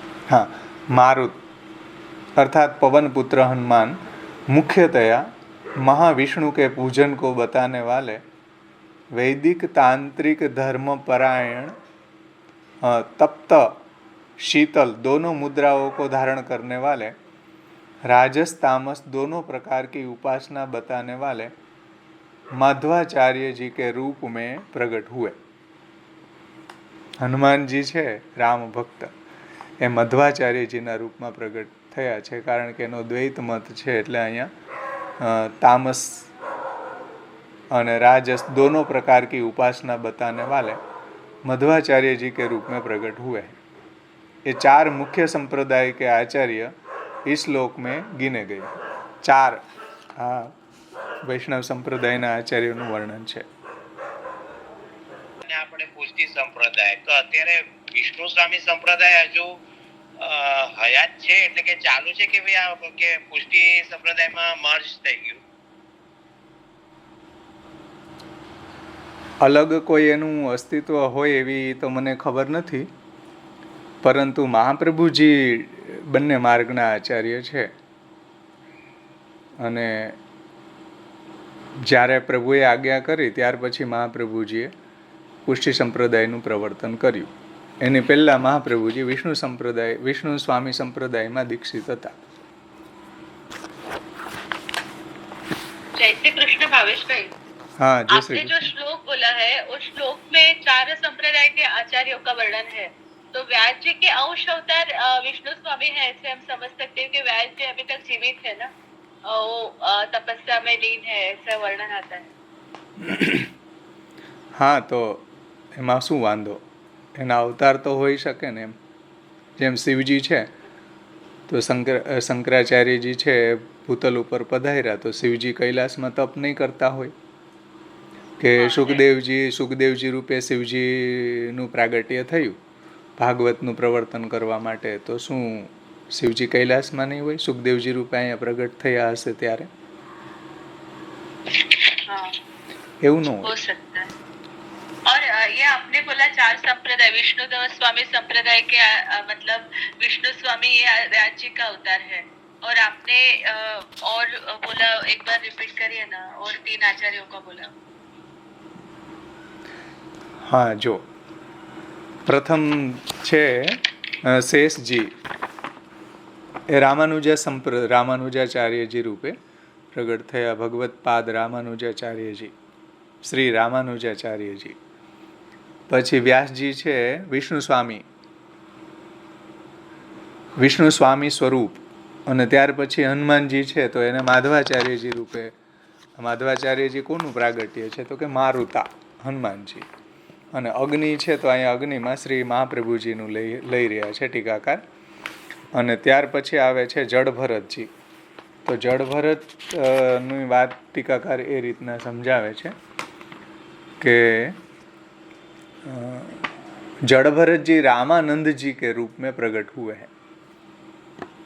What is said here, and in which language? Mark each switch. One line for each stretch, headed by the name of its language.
Hindi: हाँ, मारुत अर्थात पवन पुत्र हनुमान मुख्यतया महाविष्णु के पूजन को बताने वाले वैदिक तांत्रिक धर्म परायण तप्त शीतल दोनों मुद्राओं को धारण करने वाले राजस तामस दोनों प्रकार की उपासना बताने वाले माधवाचार्य जी के रूप में प्रकट हुए.
Gujarati: हनुमान जी છે રામ ભક્ત એ મધ્વાચાર્યજીના રૂપમાં પ્રગટ થયા છે. કારણ કે એનો દ્વૈત મત છે એટલે અહીંયા તામસ
Hindi: और राजस दोनों प्रकार की उपासना बताने वाले मध्वाचार्य जी के रूप में प्रकट हुए हैं। ये 4 मुख्य संप्रदाय के आचार्य इस श्लोक में गिने गए हैं।
Gujarati: 4 वैष्णव संप्रदायના આચાર્યોનું વર્ણન છે। આપણે પુષ્ટિ સંપ્રદાય તો અત્યારે વિષ્ણુ સ્વામી સંપ્રદાય હજુ હયાત છે એટલે કે ચાલુ છે કે ભાઈ આ કે પુષ્ટિ સંપ્રદાયમાં મર્જ થઈ ગયું? અલગ કોઈ એનું અસ્તિત્વ હોય એવી તો મને ખબર નથી, પરંતુ મહાપ્રભુજી બંને માર્ગના આચાર્ય છે અને જ્યારે પ્રભુએ આજ્ઞા કરી ત્યાર પછી મહાપ્રભુજીએ પુષ્ટિ સંપ્રદાયનું પ્રવર્તન કર્યું। એની પહેલાં મહાપ્રભુજી વિષ્ણુ સ્વામી સંપ્રદાયમાં દીક્ષિત હતા।
Hindi: जय श्री कृष्ण भावेश भाई, हाँ, जय श्री आपने जो श्लोक बोला है उस श्लोक में 4 संप्रदाय के आचार्यों का वर्णन है, तो व्यास जी के अंश अवतार विष्णु स्वामी है, ऐसे हम समझ सकते हैं कि व्यास जी अभी तक जीवित है ना, वो तपस्या में लीन है, ऐसा वर्णन आता है। हाँ, तो
Gujarati: એમાં શું વાંધો? એના અવતાર તો હોઈ શકે ને। એમ જેમ શિવજી છે તો શંકરાચાર્યજી છે ભૂતલ ઉપર પધાર્યા, તો શિવજી કૈલાસમાં તપ નહીં કરતા હોય કે સુખદેવજી રૂપે શિવજીનું પ્રાગટ્ય થયું ભાગવતનું પ્રવર્તન કરવા માટે, તો શું શિવજી કૈલાસમાં નહીં હોય? સુખદેવજી રૂપે અહીંયા પ્રગટ થયા હશે ત્યારે એવું ન હોય।
Hindi: और ये आपने बोला 4 संप्रदाय, विष्णु स्वामी संप्रदाय के मतलब विष्णु स्वामी ये व्यास जी का अवतार है, और आपने और बोला, एक बार रिपीट करिए ना, और 3 आचार्यों का बोला। हाँ, जो प्रथम
Gujarati: छे शेषजी, એ રામાનુજાચાર્યજી રૂપે પ્રગટ થયા। ભગવત્પાદ રામાનુજાચાર્યજી, શ્રી રામાનુજાચાર્યજી। પછી વ્યાસજી છે વિષ્ણુ સ્વામી સ્વરૂપ, અને ત્યાર પછી હનુમાનજી છે તો એને માધવાચાર્યજી રૂપે। માધવાચાર્યજી કોનું પ્રાગટ્ય છે? તો કે મારુતા, હનુમાનજી। અને અગ્નિ છે તો અહીંયા અગ્નિમાં શ્રી મહાપ્રભુજીનું લઈ રહ્યા છે ટીકાકાર। અને ત્યાર પછી આવે છે જડભરતજી। તો જડભરતની વાત ટીકાકાર એ રીતના સમજાવે છે કે
Hindi: जड़ जी रामानंद जी के रूप में प्रकट हुए हैं।